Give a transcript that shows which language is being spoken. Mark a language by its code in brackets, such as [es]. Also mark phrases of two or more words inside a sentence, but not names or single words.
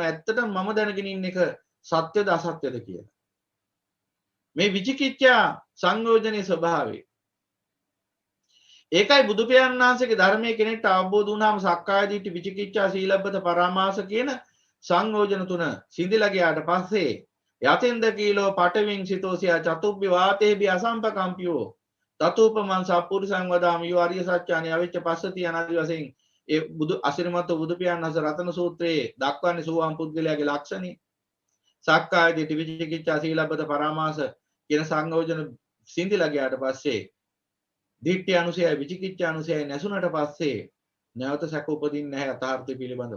[si] ඇත්තටම මම දැනගෙන ඉන්න එක සත්‍යද අසත්‍යද කියලා. මේ විචිකිච්ඡා සංයෝජනයේ ස්වභාවය. ඒකයි බුදු පියාණන් වහන්සේගේ ධර්මයේ කෙනෙක්ට අවබෝධ වුණාම සක්කාය දිට්ඨි, විචිකිච්ඡා, සීලබ්බත පරාමාස කියන සංයෝජන තුන සිඳිලා ගියාට පස්සේ [pi] යතෙන්ද කීලෝ පටවින් සිතෝසියා චතුබ්බි වාතේබි අසම්පකම්පියෝ තතෝපමං සප්පුරිසං වදාමි යෝ ආර්ය සත්‍යානි අවිච්ච පස්සති [si] අනාදි වශයෙන් ඒ බුදු අසිරිමත් බුදු පියාණන් වහන්සේ රතන සූත්‍රයේ දක්වන්නේ සෝවාන් පුද්ගලයාගේ ලක්ෂණي සක්කාය දිට්ඨි විචිකිච්ඡා සීලබ්බත පරාමාස කියන සංයෝජන සිඳිලා ගියාට පස්සේ දිට්ඨි අනුසයයි විචිකිච්ඡා අනුසයයි නැසුණට පස්සේ නැවත සැක උපදින්නේ නැහැ යථාර්ථය පිළිබඳව.